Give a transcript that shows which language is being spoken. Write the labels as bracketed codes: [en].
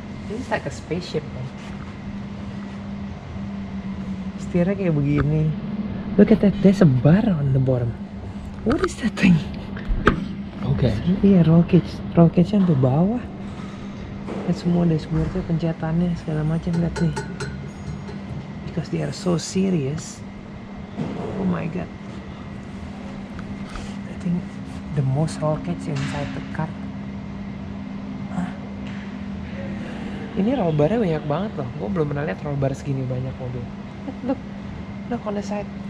[en] This is like a spaceship, man. [id] Setirnya kayak begini. [en] Look at that, there's a bar on the bottom. What is that thing? Okay. [id] Iya, roll cage-nya sampai bawah. Dan semua dashboardnya, pencetannya segala macam, lihat nih. [en] Because they are so serious. Oh my god. I think the most roll cage inside the car. [id] Ini roll barnya banyak banget loh. Gue belum pernah lihat roll bar segini banyak mobil. [en] Look on the side.